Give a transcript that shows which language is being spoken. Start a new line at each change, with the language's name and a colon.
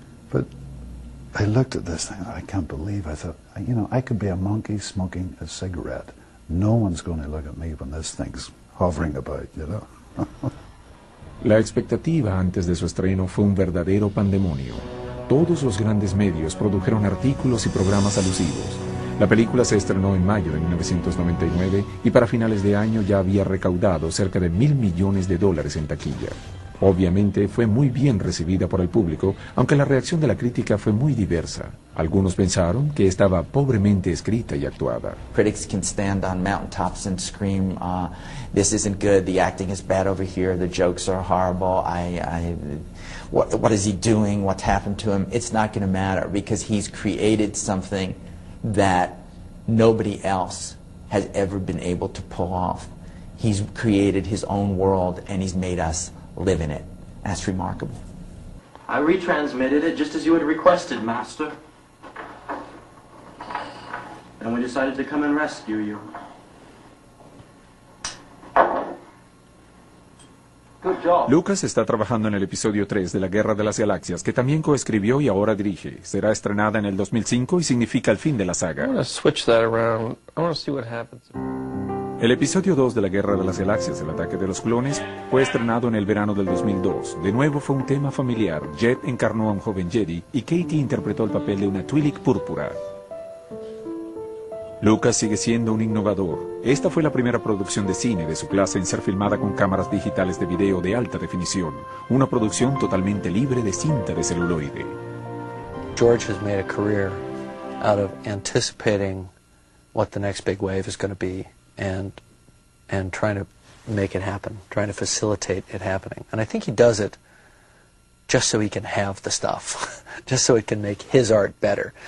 English: But I looked at this thing, I can't believe, I thought, I could be a monkey smoking a cigarette. No one's going to look at me when this thing's hovering about, you know.
Spanish: La expectativa antes de su estreno fue un verdadero pandemonio. Todos los grandes medios produjeron artículos y programas alusivos. La película se estrenó en mayo de 1999 y para finales de año ya había recaudado cerca de $1,000 millones en taquilla. Obviamente fue muy bien recibida por el público, aunque la reacción de la crítica fue muy diversa. Algunos pensaron que estaba pobremente escrita y actuada.
English: Critics can stand on mountaintops and scream, this isn't good, the acting is bad over here, the jokes are horrible, what is he doing, what's happened to him, it's not going to matter because he's created something that nobody else has ever been able to pull off. He's created his own world and he's made us live in it. That's remarkable. I retransmitted it just as you had requested, Master. And we decided to come and rescue you. Good job.
Spanish: Lucas está trabajando en el episodio 3 de La Guerra de las Galaxias, que también coescribió y ahora dirige. Será estrenada en el 2005 y significa el fin de la saga.
English: I'm gonna switch that around. I want to see what happens.
Spanish: El episodio 2 de La Guerra de las Galaxias, El Ataque de los Clones, fue estrenado en el verano del 2002. De nuevo fue un tema familiar. Jet encarnó a un joven Jedi y Katie interpretó el papel de una Twi'lek púrpura. Lucas sigue siendo un innovador. Esta fue la primera producción de cine de su clase en ser filmada con cámaras digitales de video de alta definición. Una producción totalmente libre de cinta de celuloide.
English: George has made a career out of anticipating what the next big wave is going to be. And trying to make it happen, trying to facilitate it happening. And I think he does it just so he can have the stuff, just so it can make his art better.